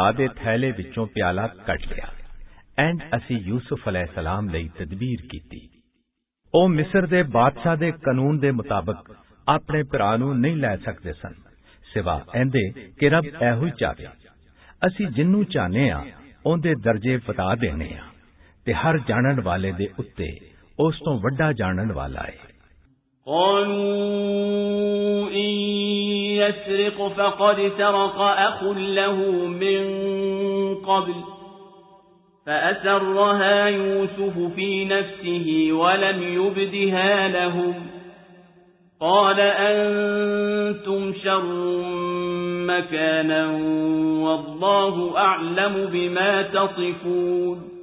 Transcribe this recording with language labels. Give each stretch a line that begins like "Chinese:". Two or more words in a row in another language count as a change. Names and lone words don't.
Punjabi: ਦੇ ਥੈਲੇ ਵਿੱਚੋਂ ਪਿਆਲਾ ਕੱਢ ਲਿਆ ਐਂਡ ਅਸੀਂ ਯੂਸੁਫ ਅਲੈਹਿਸਲਾਮ ਲਈ ਤਦਬੀਰ ਕੀਤੀ ਉਹ ਮਿਸਰ ਦੇ ਬਾਦਸ਼ਾਹ ਦੇ ਕਾਨੂੰਨ ਦੇ ਮੁਤਾਬਕ ਆਪਣੇ ਭਰਾ ਨੂੰ ਨਹੀਂ ਲੈ ਸਕਦੇ ਸਨ ਸਿਵਾ ਇਹਦੇ ਕਿ ਰੱਬ ਇਹੋ ਹੀ ਚਾਹੇ ਅਸੀਂ ਜਿੰਨੂੰ ਚਾਹਨੇ ਆ ਉਹਦੇ ਦਰਜੇ ਵਧਾ ਦੇਣੇ ਆ ਤੇ ਹਰ ਜਾਣਨ ਵਾਲੇ ਦੇ ਉੱਤੇ ਉਸ ਤੋਂ ਵੱਡਾ ਜਾਣਨ ਵਾਲਾ ਹੈ
Arabic: قالوا إن يسرق فقد سرق أخ له من قبل فأسرها يوسف في نفسه ولم يبدها لهم قال أنتم شر مكانا والله أعلم بما تصفون